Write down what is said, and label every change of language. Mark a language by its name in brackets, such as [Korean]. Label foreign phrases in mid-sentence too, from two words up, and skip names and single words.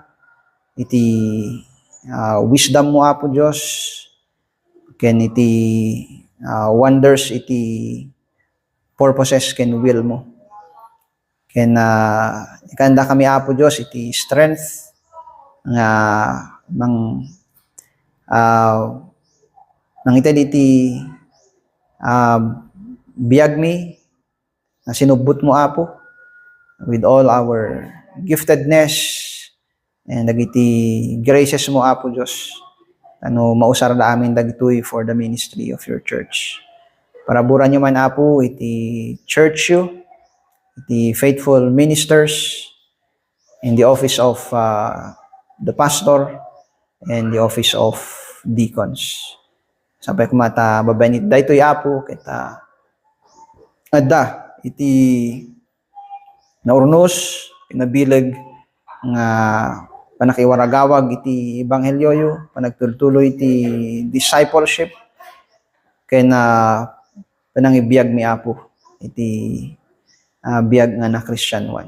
[Iloko] iti wisdom mo apo Dios ken iti wonders iti purposes ken will mo ken ikanda kami apo Dios iti strength nga nangitid iti biyag mi na sinubot mo apo [English] with all our giftedness [Iloko] and dagiti graces mo apo Dios mausar da amin dagitoy [English] for the ministry of your church. [Iloko] Paraburan nyo man apo iti church yu, iti [English] faithful ministers in the office of the pastor and the office of deacons. [Iloko] Sapay kumata babanit daytoy apo kita adda iti naurnos pinabilag nga panakiwaragawag iti ebanghelyo yu, panagtultuloy iti discipleship ken panangibiyag mi apo iti biyag nga na [English] Christian one.